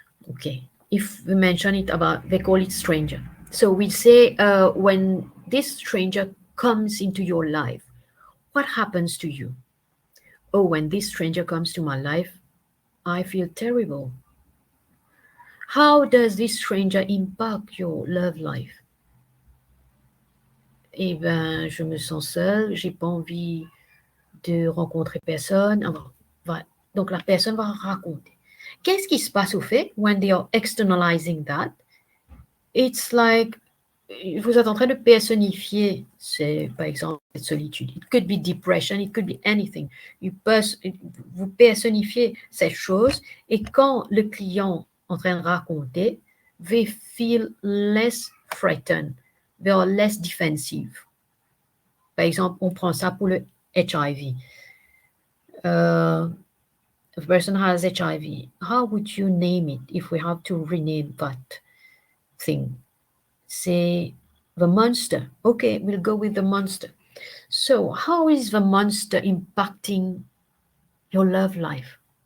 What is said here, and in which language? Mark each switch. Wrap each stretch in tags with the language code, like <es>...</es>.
<en>Okay, if we mention it about, they call it stranger. So we say, when this stranger comes into your life, what happens to you? Oh, when this stranger comes to my life, I feel terrible. How does this stranger impact your love life?</en> <fr>Eh bien, je me sens seule, j'ai pas envie de rencontrer personne. Donc, la personne va raconter. Qu'est-ce qui se passe au fait</fr> <en>when they are externalizing that? It's like,</en> <fr>vous êtes en train de personnifier, c'est par exemple cette solitude.</fr> <en>It could be depression, it could be anything.</en> <fr>Vous personnifiez cette chose et quand le client est en train de raconter,</fr> <en>they feel less frightened, they are less defensive.</en> <fr>Par exemple, on prend ça pour le HIV.</fr> <en>If a person has HIV, how would you name it if we have to rename that thing? Say the monster. Okay, we'll go with the monster. So how is the monster impacting your love life?</en>